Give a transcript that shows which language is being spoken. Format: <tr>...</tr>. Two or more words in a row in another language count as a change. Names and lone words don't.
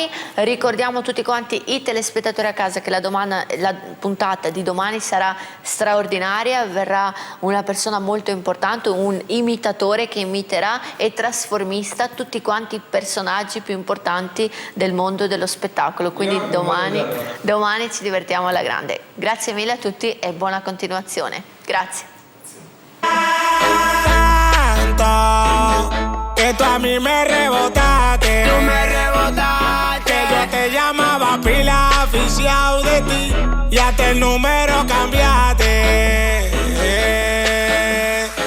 <it>Ricordiamo tutti quanti i telespettatori a casa che la puntata di domani sarà straordinaria, verrà una persona molto importante, un imitatore che imiterà e trasformista tutti quanti i personaggi più importanti del mondo dello spettacolo. Quindi domani ci divertiamo alla grande. Grazie mille a tutti e buona continuazione. Grazie.</it> <es>Que tú a mí me rebotaste, que yo te llamaba pila aficiado de ti y hasta el número cambiaste.</es>